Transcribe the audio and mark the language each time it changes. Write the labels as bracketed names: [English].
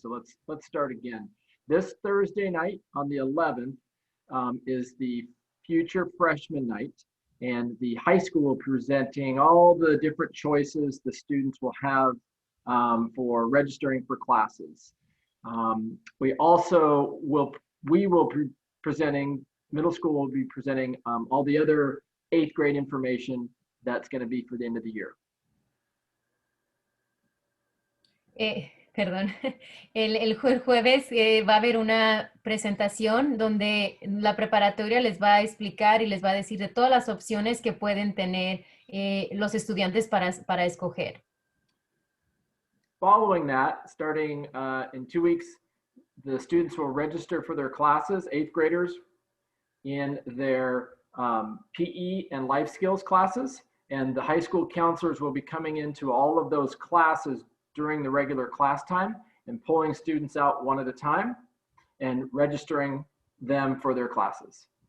[English] So let's start again. This Thursday night on the 11th is the Future Freshman Night, and the high school presenting all the different choices the students will have for registering for classes. We also will be presenting, middle school will be presenting all the other 8th grade information that's going to be for the end of the year. [Spanish] Perdón, el jueves va a haber una presentación donde la preparatoria les va a explicar y les va a decir de todas las opciones que pueden tener los estudiantes para escoger. [English] Following that, starting in 2 weeks, the students will register for their classes, 8th graders, in their PE and life skills classes, and the high school counselors will be coming into all of those classes during the regular class time and pulling students out one at a time and registering them for their classes.